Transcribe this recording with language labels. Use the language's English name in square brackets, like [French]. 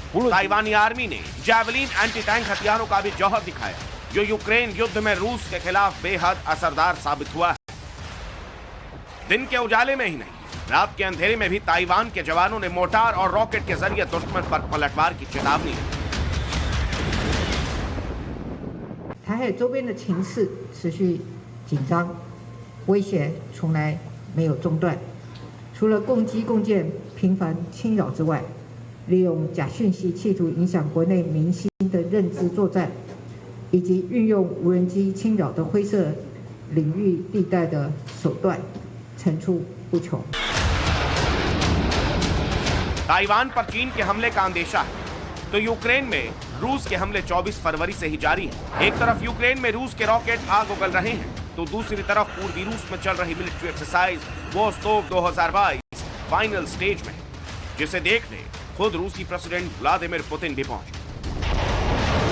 [Hindi] ताइवानी army ने javelin anti tank हथियारों का भी जौहर दिखाया, जो यूक्रेन युद्ध में रूस के खिलाफ बेहद असरदार साबित हुआ है। दिन के उजाले में ही नहीं, रात के अंधेरे में भी ताइवान के जवानों ने मोर्टार और रॉकेट के जरिए दुश्मन पर पलटवार की चेतावनी दी। [Chinese] 台海周边的情势持续紧张，威胁从来没有中断。除了共机共建频繁侵扰之外，利用假讯息企图影响国内民心的认知作战，以及运用无人机侵扰的灰色领域地带的手段层出不穷。 [Hindi] ताइवान पर चीन के हमले का अंदेशा है तो यूक्रेन में रूस के हमले 24 फरवरी से ही जारी है। एक तरफ यूक्रेन में रूस के रॉकेट आग उगल रहे हैं तो दूसरी तरफ पूर्वी रूस में चल रही military exercise Vostok 2022 final stage में, जिसे देखने खुद रूसी प्रेसिडेंट व्लादिमीर पुतिन भी पहुंचे।